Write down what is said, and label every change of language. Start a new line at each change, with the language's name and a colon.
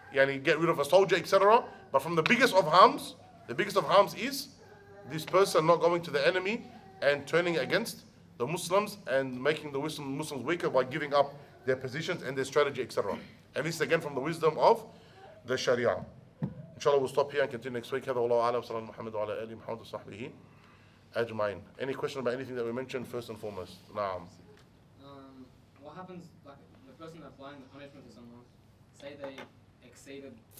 English: get rid of a soldier, etc. But from the biggest of harms is this person not going to the enemy and turning against the Muslims and making the Muslims weaker by giving up their positions and their strategy, etc. And this is again from the wisdom of the Sharia. Inshallah, we'll stop here and continue next week.
Arabic: هذا والله أعلم. صلى الله محمد وعلى آله محمد وصحبه أجمعين.
English: Any question about anything that we mentioned first and foremost?
Arabic: Naam.
English: What happens, like, the person applying the punishment to someone, say they exceeded,